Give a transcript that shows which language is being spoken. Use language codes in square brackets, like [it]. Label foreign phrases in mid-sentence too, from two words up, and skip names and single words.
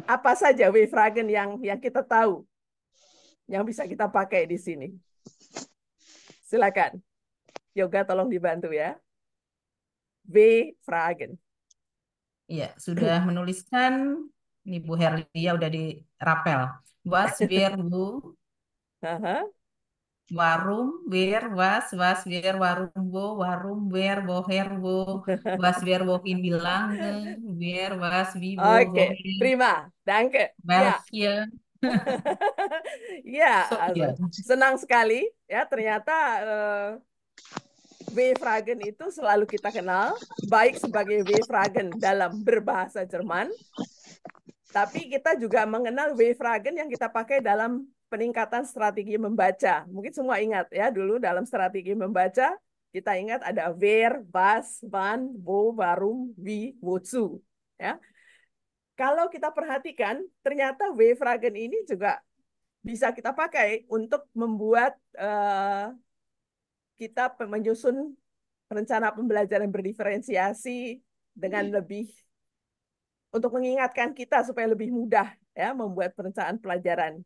[id] apa saja W-Fragen yang kita tahu, yang bisa kita pakai di sini. Silakan. Yoga tolong dibantu ya. W-Fragen. Iya, sudah menuliskan. Ini Bu Herlia udah dirapel. [de] Was, where, who, warum, where, was, where, warum, where, woher, wo, was, where, wohin, wie lange, where, was, wie, wo, [id] Oke, [de] wohin, prima. Danke. Ya. welche. [id] Ya, [de] So, also, [id] ya. senang sekali ya ternyata W-Fragen itu selalu kita kenal baik sebagai W-Fragen dalam berbahasa Jerman, tapi kita juga mengenal W-Fragen yang kita pakai dalam peningkatan strategi membaca. Mungkin semua ingat ya, dulu dalam strategi membaca, kita ingat ada [de] wer, was, wann, wo, warum, wie, wozu. [id] Ya. Kalau kita perhatikan, ternyata W-Fragen ini juga bisa kita pakai untuk membuat kita menyusun rencana pembelajaran berdiferensiasi dengan lebih untuk mengingatkan kita supaya lebih mudah ya membuat perencanaan pelajaran.